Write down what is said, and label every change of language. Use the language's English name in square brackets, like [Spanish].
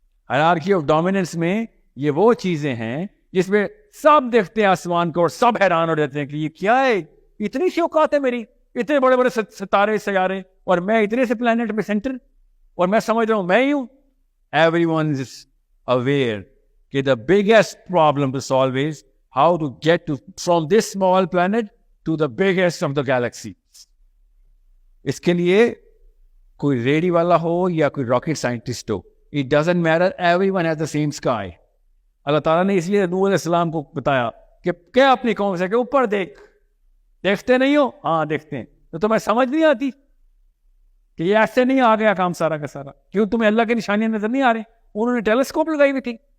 [Urdu] Hierarchy of dominance میں یہ وہ چیزیں ہیں جس میں سب دیکھتے ہیں آسمان کو اور سب حیران ہو جاتے ہیں کہ یہ کیا ہے, اتنی سی اوقات ہے میری, اتنے بڑے بڑے ستارے سیارے, اور میں اتنے سے پلانٹ میں سینٹر, اور میں سمجھ رہا ہوں میں ہی ہوں. [English] Everyone is aware کہ the biggest problem to solve is how to get to from this small planet to the biggest of the galaxy. [Urdu] اس کے لیے کوئی ریڈی والا ہو یا کوئی rocket scientist ہو, [English] it doesn't matter, everyone has the same sky. [Urdu] اللہ تعالیٰ نے اس لیے نوح علیہ السلام کو بتایا کہ کیا اپنی قوم سے کہ اوپر دیکھتے نہیں ہو؟ ہاں دیکھتے ہیں. تو تمہیں سمجھ نہیں آتی کہ یہ ایسے نہیں آ گیا کام سارا کا سارا؟ کیوں تمہیں اللہ کی نشانیاں نظر نہیں آ رہی؟ انہوں نے ٹیلیسکوپ لگائی ہوئی تھی.